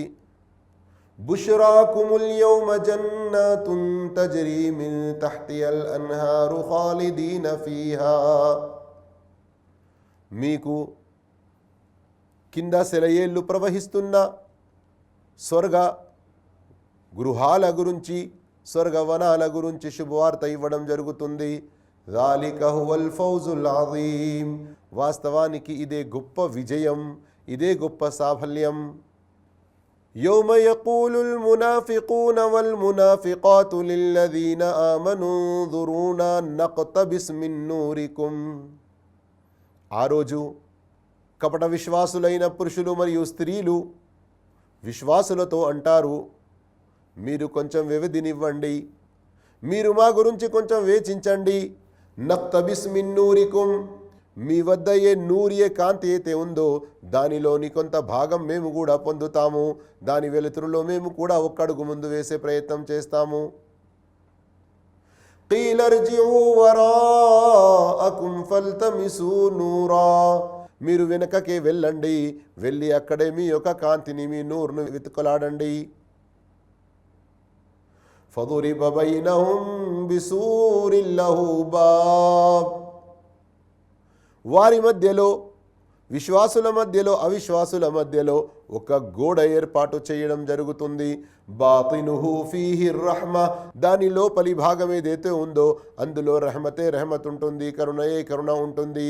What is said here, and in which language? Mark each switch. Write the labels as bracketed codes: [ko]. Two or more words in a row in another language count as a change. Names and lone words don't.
[ar] بشراكم اليوم جنات تجري من تحتها الأنهار خالدين فيها. [te] మీకు కింద సెలయేళ్ళు ప్రవహిస్తున్న స్వర్గ గృహాల గురించి, స్వర్గవనాల గురించి శుభవార్త ఇవ్వడం జరుగుతుంది. [ar] ذَلِكَ هُوَ الْفَوْزُ الْعَظِيمُ. [te] వాస్తవానికి ఇదే గొప్ప విజయం, ఇదే గొప్ప సాఫల్యం. [ar] يوم يقول المنافقون والمنافقات للذين آمنوا انظرونا نقتبس من نوركم. [te] ఆ రోజు కపట విశ్వాసులైన పురుషులు మరియు స్త్రీలు విశ్వాసులతో అంటారు, మీరు కొంచెం వ్యవధినివ్వండి, మీరు మా గురించి కొంచెం వేచించండి. [ar] نقتبس من نوركم, [te] మీ వద్ద ఏ నూరు, ఏ కాంతి అయితే ఉందో దానిలోని కొంత భాగం మేము కూడా పొందుతాము, దాని వెలుతురులో మేము కూడా ఒక్కడుగు ముందు వేసే ప్రయత్నం చేస్తాము. [ar] قيل ارجعوا وراءكم فالتمسوا نورا, [te] మీరు వెనకకే వెళ్ళండి, వెళ్ళి అక్కడే మీ యొక్క కాంతిని, మీ నూరును వెతుకలాడండి. [ar] فضرب بينهم بسور له باب, [te] వారి మధ్యలో, విశ్వాసుల మధ్యలో అవిశ్వాసుల మధ్యలో ఒక గోడ ఏర్పాటు చేయడం జరుగుతుంది. [ar] باطنه فيه الرحمة, [te] దాని లోపలి భాగం ఏదైతే ఉందో అందులో రహమత్ ఉంటుంది, కరుణయే కరుణ ఉంటుంది.